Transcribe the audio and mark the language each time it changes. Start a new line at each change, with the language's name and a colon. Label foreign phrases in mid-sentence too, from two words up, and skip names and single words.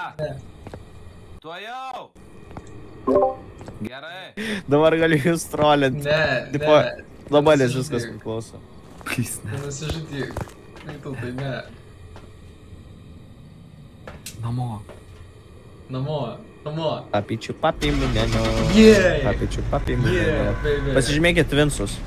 Lithuanian: Tuojau! Gerai. Dabar galiu jūs trolint. Ne. Nuo manęs viskas priklauso. Nusižudyk. Tai ne. Namo. Papičiu papi minenio.
English: Yeah! Papičiu papi minenio. Yeah, baby.
Lithuanian: Pasižymėkit Twinsus.